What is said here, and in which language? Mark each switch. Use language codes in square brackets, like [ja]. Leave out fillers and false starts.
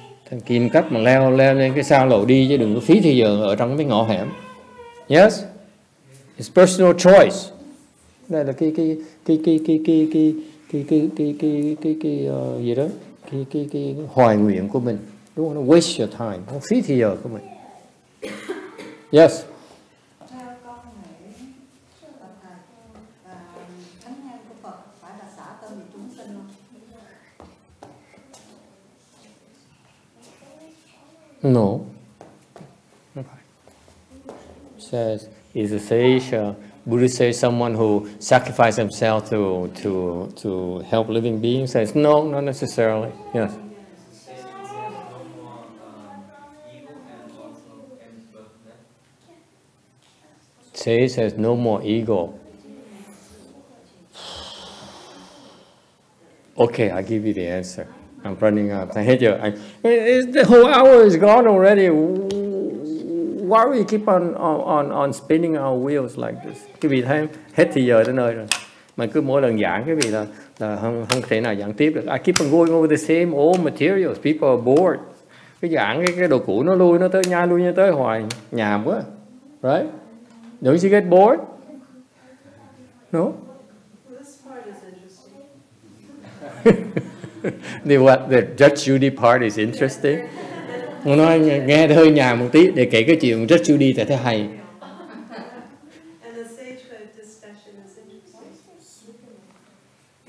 [vi] Thằng Kim cách mà leo lên cái xa lộ đi chứ đừng có phí thời giờ ở trong cái ngõ hẻm. [en] Yes, it's personal choice. [vi] Đây là cái gì đó, cái hoài nguyện của mình. [en] Don't want to waste your time, [vi] không phí thời giờ của mình. [en] Yes. [vi] Theo con nghĩ Phật thầy thánh nhân của Phật phải là xả tâm vì chúng sinh không? [en] No. Says is a sage. Buddha says someone who sacrificed himself to help living beings. Says no, not necessarily. Yes. Sage says no more ego. Okay, I'll give you the answer. I'm running out. The whole hour is gone already. Why do we keep on spinning our wheels like this? [vi] Cái vị thấy hết thì giờ tới nơi rồi. Mà cứ mỗi lần giảng cái vị là không thể nào giảng tiếp được. [en] I keep on going over the same old materials. People are bored. [vi] Cái giảng cái đồ cũ nó lui nó tới hoài, nhàm quá. [en] Right? Don't you get bored? No? This part is interesting. The Judge Judy part is interesting. [vi] Muốn nói nghe hơi nhàm một tí để kể cái chuyện Judge Judy thì thấy hay. [en] And the sagehood discussion is interesting.